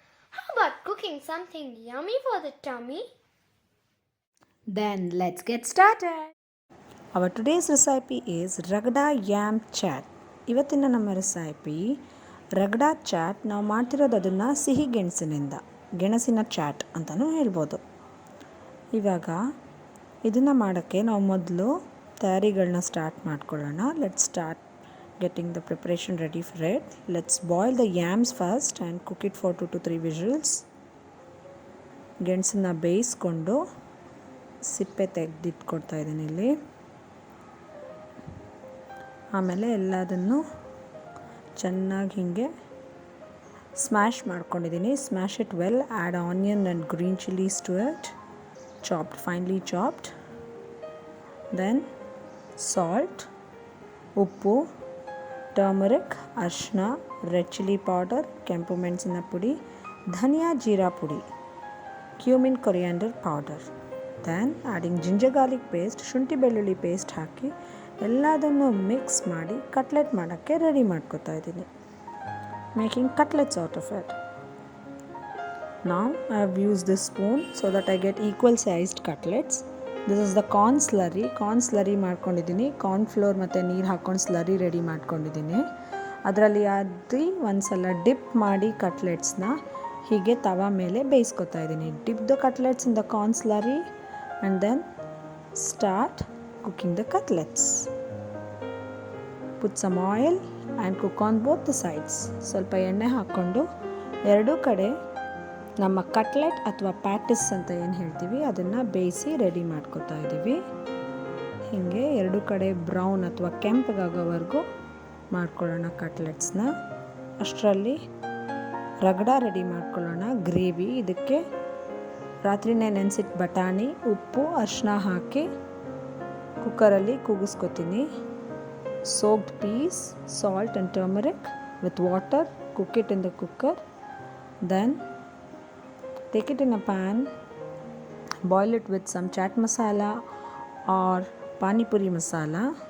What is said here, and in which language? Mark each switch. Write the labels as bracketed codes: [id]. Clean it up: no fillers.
[en] How about cooking something yummy for the tummy? Then let's get started. Our today's recipe is ragda yam chat. [kn] ಇವತ್ತಿನ ನಮ್ಮ recipe ರಗಡಾ chat. ನಾವು ಮಾಡ್ತಿರೋದು ಅದನ್ನು ಸಿಹಿ ಗೆಣಸಿನ ಚಾಟ್ ಅಂತಲೂ ಹೇಳ್ಬೋದು. ಇವಾಗ ಇದನ್ನು ಮಾಡೋಕ್ಕೆ ನಾವು ಮೊದಲು ತಯಾರಿಗಳನ್ನ ಸ್ಟಾರ್ಟ್ ಮಾಡ್ಕೊಳ್ಳೋಣ. [en] Let's start getting the preparation ready for it. Let's boil the yams first and cook it for 2 to 3 whistles. [kn] ಗೆಣಸನ್ನ ಬೇಯಿಸ್ಕೊಂಡು ಸಿಪ್ಪೆ ತೆಗೆದಿಟ್ಕೊಡ್ತಾ ಇದ್ದೀನಿ ಇಲ್ಲಿ. ಆಮೇಲೆ ಎಲ್ಲದನ್ನು ಚೆನ್ನಾಗಿ ಹೀಗೆ ಸ್ಮ್ಯಾಶ್ ಮಾಡ್ಕೊಂಡಿದ್ದೀನಿ. [en] Smash it well. Add onion and green chillies to it, chopped, finely chopped. Then salt, ಉಪ್ಪು, turmeric, ಅರಿಶಿನ, red chilli powder, ಕೆಂಪು ಮೆಣಸಿನ ಪುಡಿ, ಧನಿಯಾ ಜೀರಾ ಪುಡಿ, cumin coriander powder. Then adding ginger garlic paste, [kn] ಶುಂಠಿ ಬೆಳ್ಳುಳ್ಳಿ ಪೇಸ್ಟ್ ಹಾಕಿ ಎಲ್ಲದನ್ನು ಮಿಕ್ಸ್ ಮಾಡಿ ಕಟ್ಲೆಟ್ ಮಾಡೋಕ್ಕೆ ರೆಡಿ ಮಾಡ್ಕೊತಾ ಇದ್ದೀನಿ. [en] Making cutlets out of it. Now I have used this spoon so that I get equal sized cutlets. This is the corn slurry ಮಾಡ್ಕೊಂಡಿದ್ದೀನಿ. [kn] Corn flour ಮತ್ತು ನೀರು ಹಾಕ್ಕೊಂಡು ಸ್ಲರಿ ರೆಡಿ ಮಾಡ್ಕೊಂಡಿದ್ದೀನಿ. ಅದರಲ್ಲಿ ಒಂದು ಸಲ ಡಿಪ್ ಮಾಡಿ ಕಟ್ಲೆಟ್ಸ್ನ ಹೀಗೆ ತವಾ ಮೇಲೆ ಬೇಯಿಸ್ಕೊತಾ ಇದ್ದೀನಿ. [en] Dip the cutlets in the corn slurry and then start cooking the cutlets. Put some oil and cook on both the sides. [kn] ಸ್ವಲ್ಪ ಎಣ್ಣೆ ಹಾಕ್ಕೊಂಡು ಎರಡೂ ಕಡೆ ನಮ್ಮ ಕಟ್ಲೆಟ್ ಅಥವಾ ಪ್ಯಾಟಿಸ್ ಅಂತ ಏನು ಹೇಳ್ತೀವಿ ಅದನ್ನು ಬೇಯಿಸಿ ರೆಡಿ ಮಾಡ್ಕೊತಾ ಇದ್ದೀವಿ. ಹೀಗೆ ಎರಡು ಕಡೆ ಬ್ರೌನ್ ಅಥವಾ ಕೆಂಪಗಾಗೋವರೆಗೂ ಮಾಡ್ಕೊಳ್ಳೋಣ ಕಟ್ಲೆಟ್ಸ್ನ. ಅಷ್ಟರಲ್ಲಿ ರಗಡ ರೆಡಿ ಮಾಡ್ಕೊಳ್ಳೋಣ. ಗ್ರೇವಿ, ಇದಕ್ಕೆ ರಾತ್ರಿನೇ ನೆನೆಸಿಟ್ಟು ಬಟಾಣಿ, ಉಪ್ಪು, ಅರಿಶಿನ ಹಾಕಿ ಕುಕ್ಕರಲ್ಲಿ ಕೂಗಿಸ್ಕೊತೀನಿ. [en] Soaked peas, salt and turmeric with water, cook it in the cooker. Then take it in a pan, boil it with some chaat masala or pani puri masala.